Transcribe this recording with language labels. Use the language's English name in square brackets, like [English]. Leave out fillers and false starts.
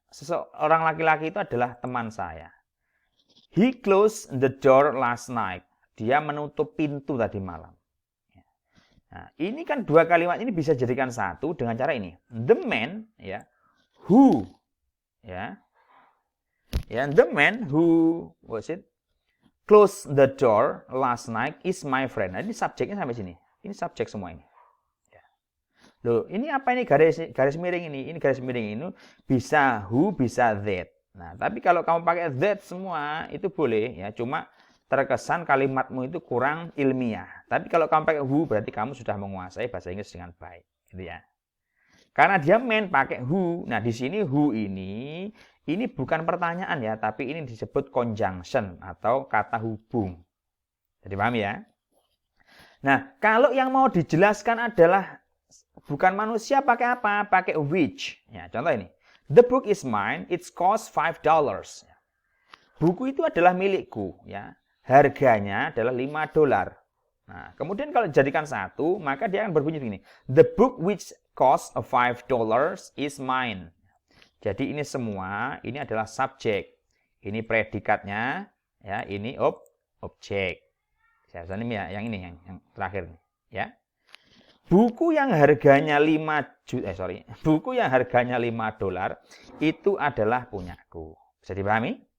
[Indonesian] Seseorang laki-laki itu adalah teman saya. [English] He closed the door last night. [Indonesian] Dia menutup pintu tadi malam. Nah, ini kan 2 kalimat ini bisa jadikan satu dengan cara ini. [English] The man ya, who ya. Ya, the man who closed the door last night is my friend. [Indonesian] Nah, ini subjeknya sampai sini. Ini subjek semua ini. Loh, ini apa ini garis miring ini? Ini garis miring ini bisa who, bisa that. Nah, tapi kalau kamu pakai that semua itu boleh ya, cuma terkesan kalimatmu itu kurang ilmiah. Tapi kalau kamu pakai who berarti kamu sudah menguasai bahasa Inggris dengan baik, gitu ya. Karena dia man pakai who. Nah, di sini who ini bukan pertanyaan ya, tapi ini disebut conjunction atau kata hubung. Jadi paham ya? Nah, kalau yang mau dijelaskan adalah bukan manusia, pakai apa? Pakai which. Ya, contoh ini. [English] The book is mine, it costs $5. [Indonesian] Buku itu adalah milikku, ya. Harganya adalah $5. Nah, kemudian kalau dijadikan satu, maka dia akan berbunyi begini. [English] The book which costs $5 is mine. [Indonesian] Jadi ini semua, ini adalah subjek. Ini predikatnya, ya, ini objek. Saya ini ya, yang ini yang terakhir nih, ya. Buku yang harganya buku yang harganya $5 itu adalah punyaku. Bisa dipahami?